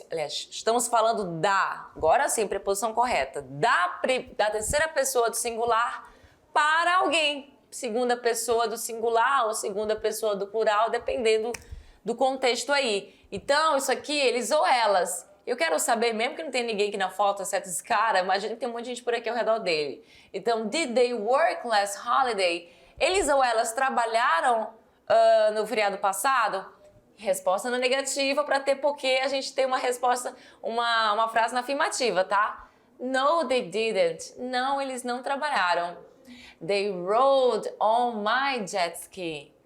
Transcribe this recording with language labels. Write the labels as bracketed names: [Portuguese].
[Portuguese] Aliás, estamos falando agora sim, preposição correta, da terceira pessoa do singular para alguém, segunda pessoa do singular ou segunda pessoa do plural, dependendo do contexto aí. Então, isso aqui, eles ou elas. Eu quero saber, mesmo que não tenha ninguém aqui na foto, exceto esse cara, imagina que tem um monte de gente por aqui ao redor dele. [English] Então, did they work last holiday? [Portuguese] Eles ou elas trabalharam no feriado passado? Resposta na negativa para ter porque a gente tem uma resposta, uma frase na afirmativa, tá? [English] No, they didn't. [Portuguese] Não, eles não trabalharam. [English] They rode on my jet ski.